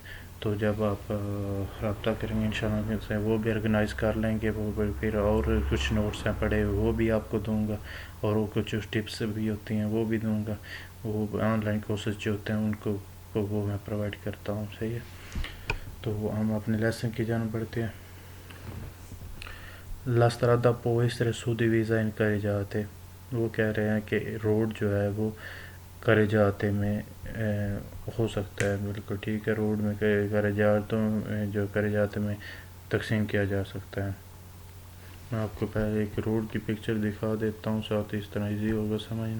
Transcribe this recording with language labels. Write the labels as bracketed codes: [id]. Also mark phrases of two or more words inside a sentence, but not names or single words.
[ur] تو جب آپ رابطہ کریں گے انشاءاللہ سے وہ بھی آرگنائز کر لیں گے، وہ پھر اور کچھ نوٹس ہیں پڑھے وہ بھی آپ کو دوں گا، اور وہ کچھ ٹپس بھی ہوتی ہیں وہ بھی دوں گا، وہ آن لائن کورسز جو ہوتے ہیں ان کو وہ میں پرووائڈ کرتا ہوں، صحیح ہے۔ تو ہم اپنے لیسن کی جانب بڑھتے ہیں۔ [it] La strada può essere suddivisa in carreggiate، [ur] وہ کہہ رہے ہیں کہ روڈ جو ہے وہ کریجاتے میں ہو سکتا ہے، بالکل ٹھیک ہے، روڈ میں کریجاتوں جو کریجاتے میں تقسیم کیا جا سکتا ہے۔ میں آپ کو پہلے ایک روڈ کی پکچر دکھا دیتا ہوں، ساتھ اس طرح ایزی ہوگا سمجھنا۔